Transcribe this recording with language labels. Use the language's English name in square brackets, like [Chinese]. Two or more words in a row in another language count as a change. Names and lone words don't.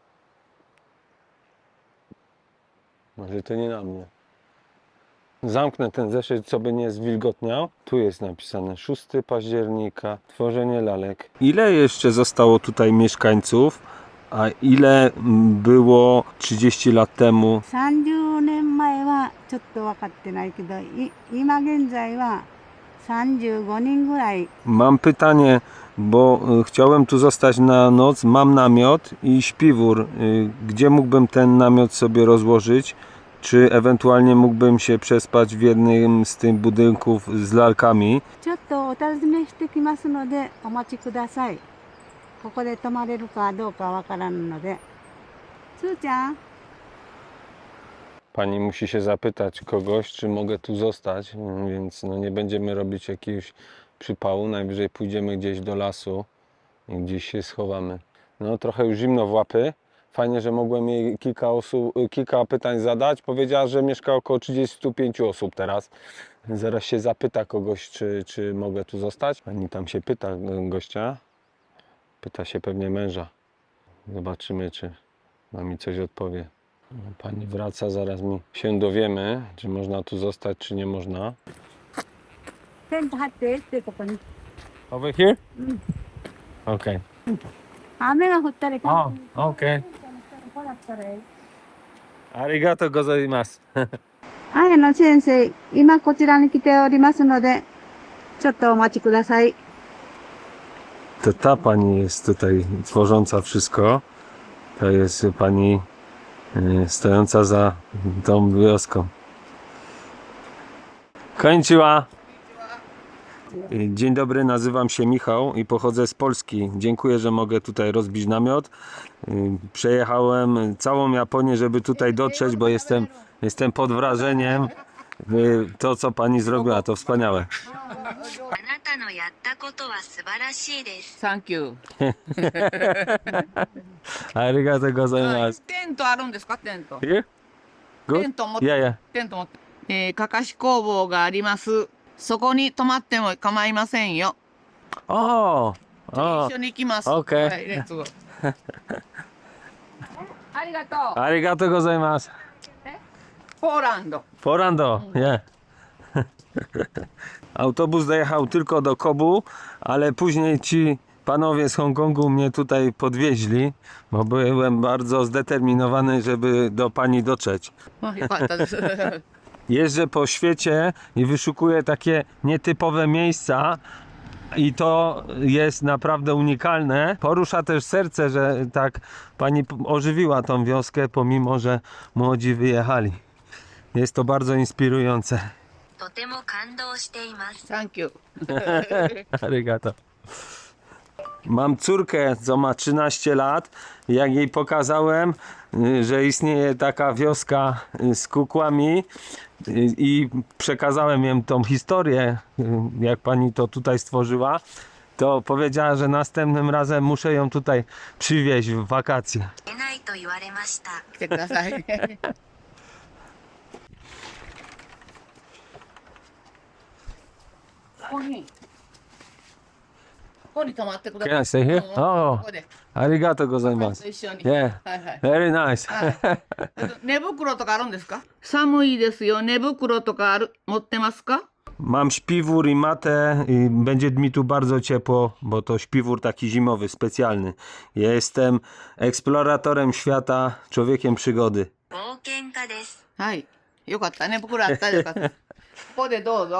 [Polish] Może to nie na mnie. Zamknę ten zeszyt, co by nie zwilgotniał. Tu jest napisane 6 października, tworzenie lalek. Ile jeszcze zostało tutaj mieszkańców, a ile było 30 lat temu? [Japanese] 30 年前はちょっと分かってないけど、今現在は35人ぐらい。 [Polish] Mam pytanie, bo chciałem tu zostać na noc, mam namiot i śpiwór. Gdzie mógłbym ten namiot sobie rozłożyć? Czy ewentualnie mógłbym się przespać w jednym z tych budynków z lalkami? [Japanese] ちょっとお尋ねしてきますのでお待ちください。ここで泊まれるかどうかわからんので。つーちゃん、 [Polish] Pani musi się zapytać kogoś, czy mogę tu zostać, więc no nie będziemy robić jakiegoś przypału. Najwyżej pójdziemy gdzieś do lasu i gdzieś się schowamy. No trochę już zimno w łapy. Fajnie, że mogłem jej kilka pytań zadać. Powiedziała, że mieszka około 35 osób teraz. Zaraz się zapyta kogoś, czy mogę tu zostać. Pani tam się pyta gościa. Pyta się pewnie męża. Zobaczymy, czy mi coś odpowie. Pani wraca, zaraz mi się dowiemy, czy można tu zostać, czy nie można. [Japanese] テント張ってってここに。 [English] Over here? Okay. [Japanese] 雨が降ったり。 [English] okay. [Japanese] こうだったらいい。ありがとうございます. はい、先生、今こちらに来ておりますので、ちょっとお待ちください。 [Polish] To ta pani jest tutaj tworząca wszystko. To jest pani stojąca za tą wioską. [Japanese] Konnichiwa. [Polish] Dzień dobry, nazywam się Michał i pochodzę z Polski. Dziękuję, że mogę tutaj rozbić namiot. Przejechałem całą Japonię, żeby tutaj dotrzeć, bo jestem pod wrażeniem. To, co pani zrobiła, to wspaniałe. [Japanese] あなたのやったことは素晴らしいです。サンキュー。ありがとうございます. テントあるんですか、テント。 [English] Here? [Japanese] テ [English] Good? [Japanese] ント持って、 [English] Yeah, yeah. [Japanese] テント持って。かかし工房があります。そこに泊まっても構いませんよ。 Oh, 一緒に行きます。 [English] Okay. [Japanese] はい、レッツゴー。ありがとう。ありがとうございます. ポーランド。 [Polish] Porando, nie. Autobus dojechał tylko do Kobu, ale później ci panowie z Hongkongu mnie tutaj podwieźli, bo byłem bardzo zdeterminowany, żeby do pani dotrzeć. [Japanese] あ、よかったです。 [Polish] Jeżdżę po świecie i wyszukuję takie nietypowe miejsca i to jest naprawdę unikalne. Porusza też serce, że tak pani ożywiła tą wioskę, pomimo że młodzi wyjechali. Jest to bardzo inspirujące. [Japanese] とても感動しています。サンキュー。 Arigato. [Polish] Mam córkę, co ma 13 lat. Jak jej pokazałem, że istnieje taka wioska z kukłami i przekazałem jej tą historię, jak pani to tutaj stworzyła, to powiedziała, że następnym razem muszę ją tutaj przywieźć w wakacje. [Japanese] 出ないと言われました。来てください。ここに泊まってくだ [English] Can I [Japanese] さい。 [English] stay here? [Japanese] こ Oh, こで。ありがとうございます. 一緒に。 [English] Yeah, [Japanese] はいはい。 [English] very nice. [Japanese] 寝袋とかあるんですか？寒いですよ。寝袋とか持ってますか？ [Polish] Mam śpiwór i matę i będzie mi tu bardzo ciepło, bo to śpiwór taki zimowy, specjalny. Ja jestem eksploratorem świata, człowiekiem przygody. [Japanese] 冒険家です。はい。よかったね。袋あったらよかった。ここでどうぞ。